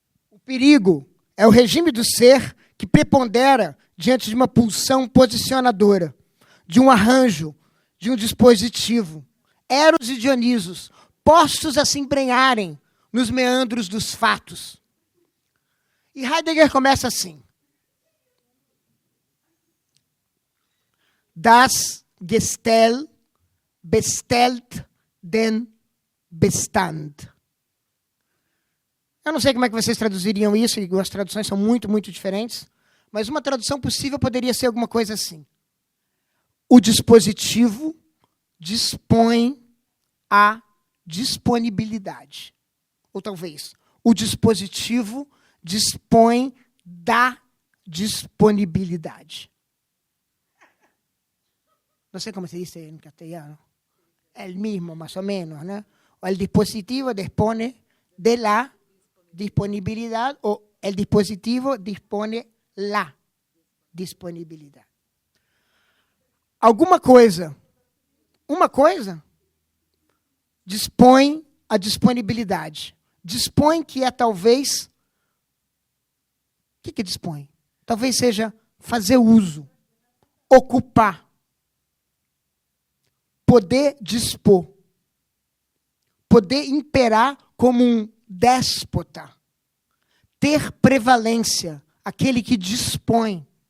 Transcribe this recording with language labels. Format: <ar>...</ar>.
<pt>O perigo é o regime do ser que prepondera diante de uma pulsão posicionadora, de um arranjo, de um dispositivo. Eros e Dionisos, postos a se embrenharem nos meandros dos fatos. E Heidegger começa assim.</pt> <de>Das Gestel bestellt den Bestand.</de> <pt>Eu não sei como é que vocês traduziriam isso, e as traduções são muito, muito diferentes, mas uma tradução possível poderia ser alguma coisa assim. O dispositivo dispõe a disponibilidade. Ou talvez, o dispositivo dispõe da disponibilidade.</pt> <es>No sé cómo se dice en castellano. El mismo, más o menos, ¿no? O el dispositivo dispone de la disponibilidad o el dispositivo dispone la disponibilidad.</es> <pt>Alguma coisa, uma coisa, dispõe a disponibilidade. Dispõe que é talvez... O que dispõe? Talvez seja fazer uso, ocupar, poder dispor, poder imperar como um déspota, ter prevalência, aquele que dispõe.</pt>